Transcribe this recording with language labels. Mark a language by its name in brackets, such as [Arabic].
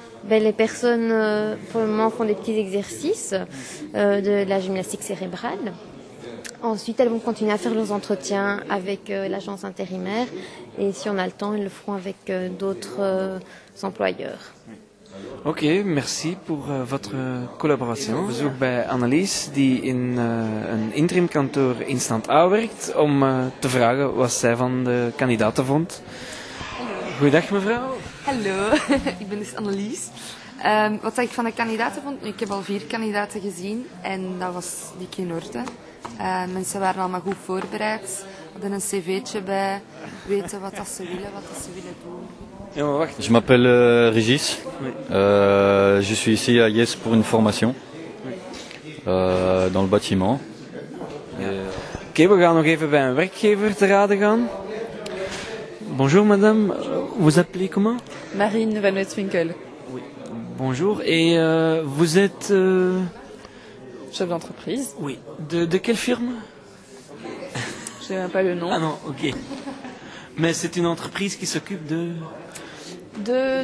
[French] Les personnes, pour le moment, font des petits exercices de la gymnastique cérébrale. Ensuite, elles vont continuer à faire leurs entretiens avec l'agence intérimaire. Et si on a le temps, elles le feront avec d'autres employeurs. Ok, merci pour votre collaboration. [Dutch] Bezoek bij Annelies, die in een interimkantoor in Stand A werkt, om te vragen wat zij van de kandidaten vond. Goeiedag mevrouw. Hallo, ik ben dus Annelies. Wat ik van de kandidaten vond, ik heb al 4 kandidaten gezien en dat was dik in orde. Mensen waren allemaal goed voorbereid, hadden een cv'tje bij, weten wat dat ze willen, wat dat ze willen doen. [French] Je m'appelle Régis. Je suis ici à Yes pour une formation dans le bâtiment. [Dutch] Oké, we gaan nog even bij een werkgever te raden gaan. [French] Bonjour madame, vous appelez comment? Marine Van Wetwinkel. Oui. Bonjour, et vous êtes... Chef d'entreprise. Oui. De quelle firme? Je sais même pas le nom. Ah non, ok. Mais c'est une entreprise qui s'occupe de